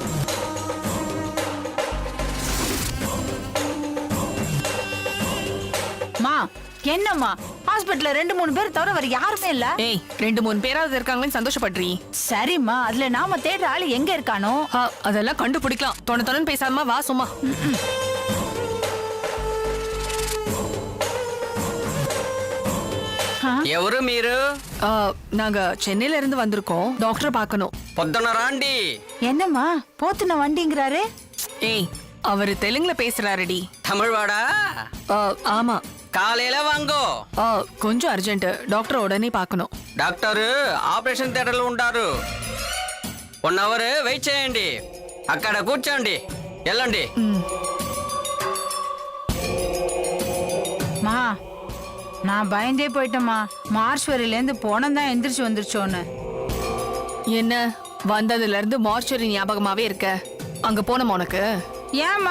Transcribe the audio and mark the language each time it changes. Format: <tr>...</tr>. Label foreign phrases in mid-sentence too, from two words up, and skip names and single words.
<ta>மா என்னம்மா ஹாஸ்பிட்டல்ல 2-3 பேர் தவிர வேற யாருமே இல்ல. ஏய், 2-3 பேராவது இருக்காங்களேன்னு சந்தோஷப்படுறீ? சரிம்மா, அதுல நாம தேடுற ஆளு எங்க இருக்கானோ? அதெல்லாம் கண்டுபிடிக்கலாம். தொண பேசாம வா சும்மா.</ta> <te>ఎవరు మీరు?</te> <ta>நாங்க சென்னையில இருந்து வந்திருக்கோம். டாக்டர் பார்க்கணும்.</ta> <te>పొద్దున రాండి.</te> <ta>என்னம்மா போத்துன வண்டிங்கிறாரு? ஏய், அவரு தெலுங்குல பேசுறாருடி. தமிழ் வாடா? ஆமா. காலையில வாங்கோ. கொஞ்சம் அர்ஜென்ட். டாக்டர் உடனே பார்க்கணும்.</ta> <te>డాక్టర్</te> <en>operation theaterlo</en> <te>ఉంటారు. 1</te> <en>hour wait</en> <te>చేయండి. అక్కడ కూర్చోండి. వెళ్ళండి.</te> <ta>மா நான் பயந்தே போயிட்டேம்மா. மார்ச்சுவரியில இருந்து போனதான் எந்திரிச்சு வந்துருச்சோன்னு. என்ன வந்ததுல இருந்து மார்ச்சுரி ஞாபகமாவே இருக்க? அங்க போனோமா உனக்கு? ஏம்மா?</ta>